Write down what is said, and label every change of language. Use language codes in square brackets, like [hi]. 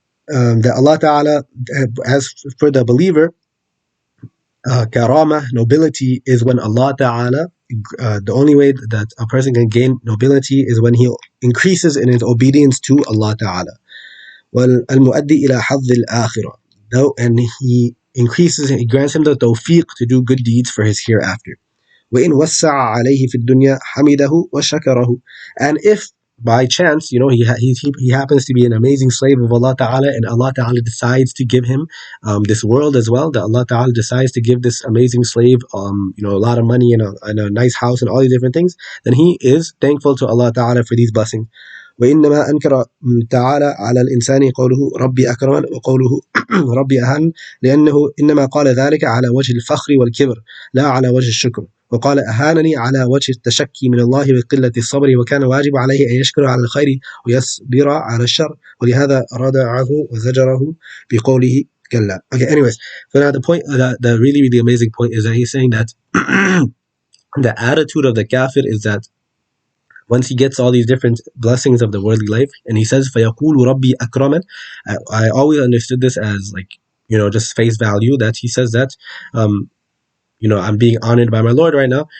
[en] That Allah Ta'ala, as for the believer, karama, nobility, is when Allah Ta'ala, the only way that a person can gain nobility is when he increases in his obedience to Allah Ta'ala. [ar] والمؤدي إلى حظ الآخرة. [en] And he increases, he grants him the tawfiq to do good deeds for his hereafter. [ar] وإن وسع عليه في الدنيا حمده وشكره. [en] And if by chance, he happens to be an amazing slave of Allah Ta'ala, and Allah Ta'ala decides to give him this world as well, that Allah Ta'ala decides to give this amazing slave a lot of money and a nice house and all these different things, then he is thankful to Allah Ta'ala for these blessings. [ar] وإنما أنكر تعالى على الإنسان قوله ربي أكرمن وقوله ربي أهان، لأنه إنما قال ذلك على وجه الفخر والكبر لا على وجه الشكر. وقال أهانني على وجه التشكي من الله وقلة الصبر، وكان واجب عليه أن يشكر على الخير ويصبر على الشر، ولهذا ردعه وزجره بقوله كلا. [en] Okay, anyways, so now the really, really amazing point is that he's saying that the attitude of the kafir is that once he gets all these different blessings of the worldly life, and he says, [ar] فَيَقُولُ رَبِّي أَكْرَمًا. [en] I always understood this as just face value, that he says that, I'm being honored by my Lord right now.